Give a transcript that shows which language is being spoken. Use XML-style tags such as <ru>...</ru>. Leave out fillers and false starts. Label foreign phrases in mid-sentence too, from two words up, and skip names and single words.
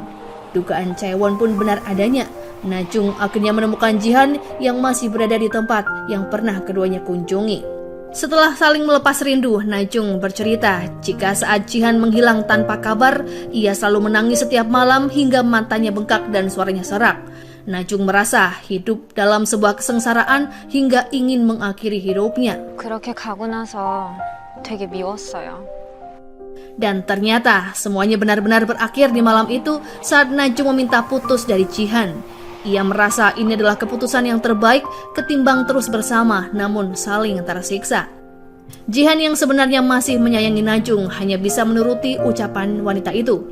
<id>Dugaan Chaewon pun benar adanya. Najung akhirnya menemukan Jihan yang masih berada di tempat yang pernah keduanya kunjungi. Setelah saling melepas rindu, Najung bercerita jika saat Jihan menghilang tanpa kabar, ia selalu menangis setiap malam hingga matanya bengkak dan suaranya serak. Najung merasa hidup dalam sebuah kesengsaraan hingga ingin mengakhiri hidupnya.</id> <ko>그렇게 가고 나서 되게 미웠어요.</ko> <id>Dan ternyata semuanya benar-benar berakhir di malam itu saat Najung meminta putus dari Jihan. Ia merasa ini adalah keputusan yang terbaik ketimbang terus bersama namun saling tersiksa. Jihan yang sebenarnya masih menyayangi Najung hanya bisa menuruti ucapan wanita itu.</id>